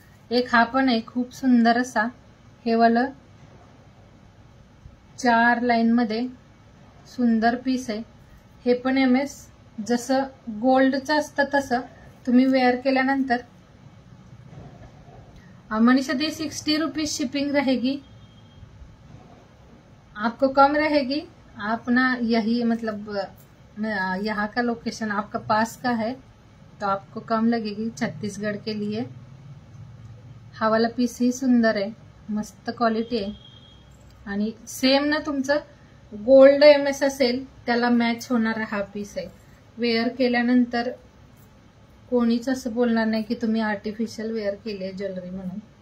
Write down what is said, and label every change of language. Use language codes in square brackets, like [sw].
[mr] एक हा पण आहे खूप सुंदर असा. हे वाला 4 लाईन मध्ये सुंदर पीस आहे. हे पण MS जसं गोल्डचं असतं तसं तुम्ही वेअर केल्यानंतर. [hi] मनीषा दी 60 रुपीज शिपिंग रहेगी. आपको कम रहेगी. आप ना यही मतलब यहाँ का लोकेशन आपका पास का है तो आपको कम लगेगी छत्तीसगढ़ के लिए। [mr] हा वाला पीस ही सुंदर आहे, मस्त क्वालिटी आहे आणि सेम ना तुमचं गोल्ड MS असेल त्याला मॅच होणारा हा पीस आहे। वेअर केल्यानंतर कोणीच असं बोलणार नाही की तुम्ही आर्टिफिशियल वेअर केले ज्वेलरी म्हणून।